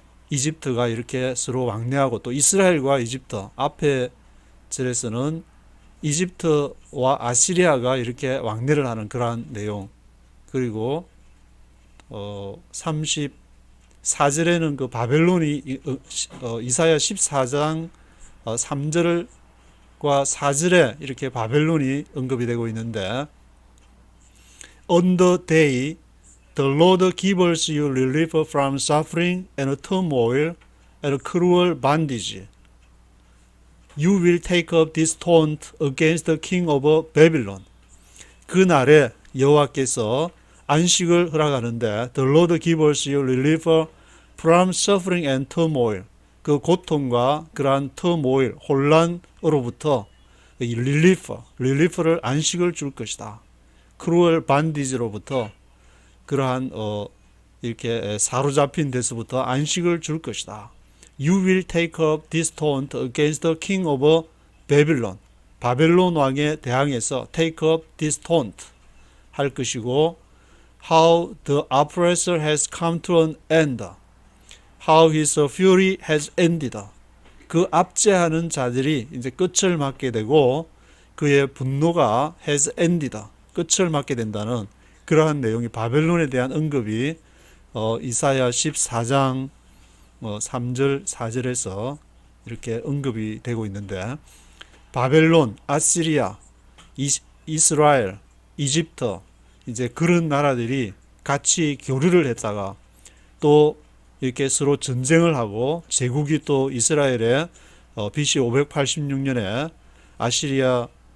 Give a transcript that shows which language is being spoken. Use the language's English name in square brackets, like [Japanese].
[Korean] 이집트가 이렇게 서로 왕래하고 또 이스라엘과 이집트 앞에 절에서는 이집트와 아시리아가 이렇게 왕래를 하는 그러한 내용 그리고 34절에는 그 바벨론이 이사야 14장 3절과 4절에 이렇게 바벨론이 언급이 되고 있는데 [English] On the day the Lord gives you relief from suffering and turmoil and cruel bondage. You will take up this taunt against the king of Babylon. [Korean] 그 날에 여호와께서 안식을 허락하는데 [English] The Lord gives you relief from suffering and turmoil. [Korean] 그 고통과 그러한 turmoil, 혼란으로부터 릴리프를 안식을 줄 것이다. [English] cruel bondage [Korean] 로부터 그러한 이렇게 사로잡힌 데서부터 안식을 줄 것이다. [English] You will take up this taunt against the king of Babylon. [Korean] 바벨론 왕에 대항해서 [English] take up this taunt [Korean] 할 것이고 [English] how the oppressor has come to an end. How his fury has ended. [Korean] 그 압제하는 자들이 이제 끝을 맞게 되고 그의 분노가 [English] has ended. [Korean] 끝을 맞게 된다는 그러한 내용이 바벨론에 대한 언급이 이사야 14장 3절 4절에서 이렇게 언급이 되고 있는데 바벨론, 아시리아, 이스라엘, 이집트 이제 그런 나라들이 같이 교류를 했다가 또 이렇게 서로 전쟁을 하고 제국이 또 이스라엘에 BC 586년에 아시리아